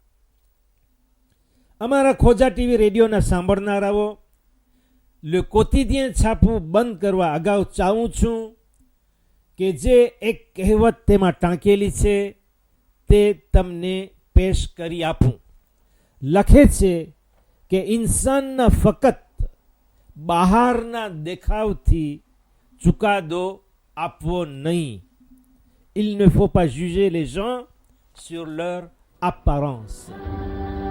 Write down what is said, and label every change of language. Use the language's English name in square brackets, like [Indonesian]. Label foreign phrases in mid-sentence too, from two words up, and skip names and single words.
[Gujarati] અમારા ખોજા ટીવી રેડિયોના સાંભળનારાઓ લે કોતિદિયન છાપવું બંધ કરવા અગાઉ ચાહું છું કે જે એક કહેવત તેમાં ટાંકેલી છે તે તમને પેશ કરી આપું. લખે છે કે ઇન્સાનના ફક્ત બહારના દેખાવથી ચુકાદો આપવો નહીં. [French] Il ne faut pas juger les gens sur leur apparence.